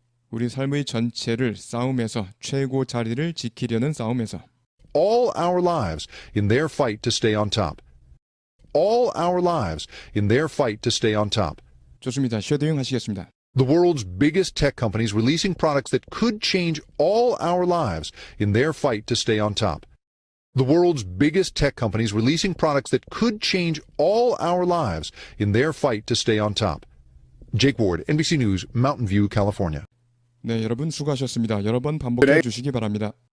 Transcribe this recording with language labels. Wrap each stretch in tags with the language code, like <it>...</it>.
<ko>우리 삶의 전체를 싸움에서 최고 자리를 지키려는 싸움에서</ko> <en>all our lives in their fight to stay on top all our lives in their fight to stay on top</en> <ko>좋습니다. 쉐도잉 하시겠습니다.</ko> <en>The world's biggest tech companies releasing products that could change all our lives in their fight to stay on top. The world's biggest tech companies releasing products that could change all our lives in their fight to stay on top. Jake Ward, NBC News, Mountain View, California.</en> <ko>네, 여러분 수고하셨습니다. 여러 번 반복해 주시기 바랍니다.</ko>